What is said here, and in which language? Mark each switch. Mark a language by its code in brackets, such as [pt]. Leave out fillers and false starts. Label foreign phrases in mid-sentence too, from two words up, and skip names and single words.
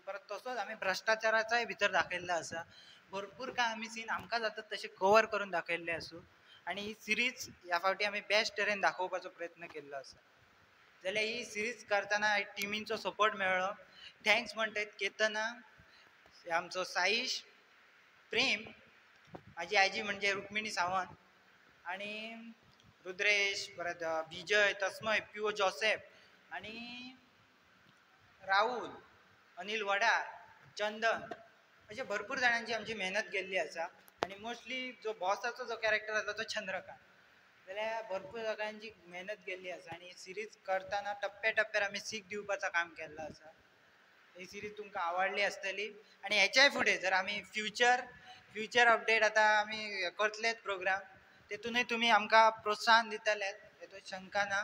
[kok] परत तसोच आमी भ्रश्टाचाराचाय भितर दाखयल्लो आसा. भरपूर काय आमी सीन आमकां जातात तशे कवर करून दाखयल्ले आसूं. आणि ही सिरीज ह्या फावटी आमी बेस्ट तरेन दाखोवपाचो प्रयत्न केल्लो आसा. जाल्यार ही सिरीज करतना टिमींचो सपोर्ट मेळ्ळो. थँक्स म्हणटात केतना, आमचो साईश, प्रेम, माझी आजी म्हणजे रुक्मिणी सावंत, आणि रुद्रेश, परत विजय, तस्मय, प्युओ जोसेफ, आणि राहुल, अनिल वडार, चंदन, अशे भरपूर जाणांची आमची मेहनत केल्ली आसा. आणि मोस्टली जो बॉसाचो जो कॅरेक्टर आसलो तो चंद्रकांत, जाल्यार भरपूर लोकांची मेहनत केल्ली आसा. आणि सिरीज करतना टप्प्या टप्प्यार आमी सीख दिवपाचो काम केल्लो आसा. ही सिरीज तुमकां आवडली आसतली. आणि हेच्याय फुडें जर आमी [en] future update [kok] आतां आमी करतलेच प्रोग्राम, तेतूनय तुमी आमकां प्रोत्साहन दितलेत, हेतून शंका ना.